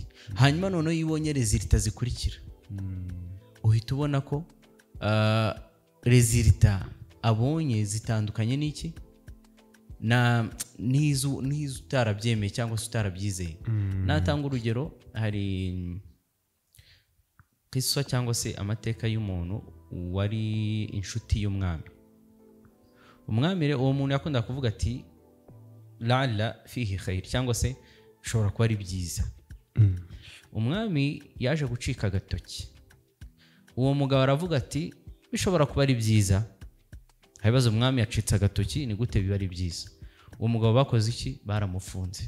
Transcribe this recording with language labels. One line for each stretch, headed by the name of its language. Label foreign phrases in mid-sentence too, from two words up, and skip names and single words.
Kinyarwanda: Hanyuma noneho yibonye rezilita zikurikira, uhita ubona ko rezilita abonye zitandukanye n'iki n'izo utarabyemeye cyangwa se utarabyizeye. Natanga urugero, hari kisa cyangwa se amateka y'umuntu wari inshuti y'umwami. Umwami uwo muntu yakunda kuvuga ati
Arabic: لعل فيه خير,
Kinyarwanda: cyangwa se bishobora kuba ari byiza. Umwami yaje gucika agatoki, uwo mugabo aravuga ati bishobora kuba ari byiza. Habibaza umwami yacitse agatoki, ni gute biba ari byiza? Uwo mugabo bakoze iki? Baramufunze.